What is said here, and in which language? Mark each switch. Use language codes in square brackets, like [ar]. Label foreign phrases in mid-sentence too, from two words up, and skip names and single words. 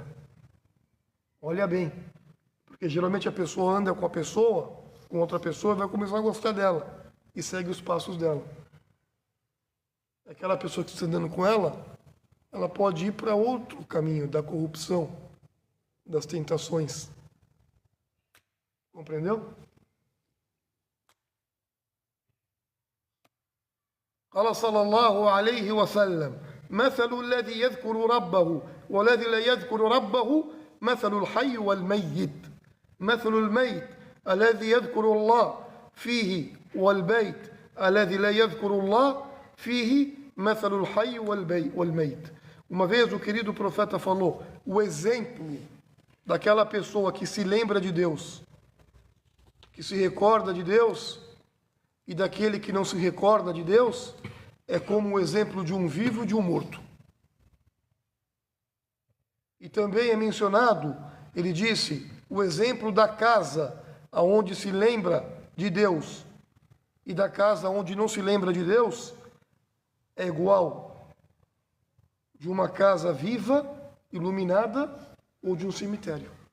[pt] Olha bem, porque geralmente a pessoa anda com a pessoa, com outra pessoa, e vai começar a gostar dela e segue os passos dela. Aquela pessoa que está andando com ela, ela pode ir para outro caminho da corrupção, das tentações. Compreendeu? [ar] قال صلى الله عليه وسلم مثل الذي يذكر ربه والذي لا يذكر ربه مثل الحي والميت مثل الميت الذي يذكر الله فيه والبيت الذي لا يذكر الله فيه مثل الحي والميت. [pt] Uma vez o querido profeta falou: o exemplo daquela pessoa que se lembra de Deus, que se recorda de Deus, e daquele que não se recorda de Deus, é como o exemplo de um vivo e de um morto. E também é mencionado, ele disse, o exemplo da casa onde se lembra de Deus e da casa onde não se lembra de Deus é igual de uma casa viva, iluminada, ou de um cemitério.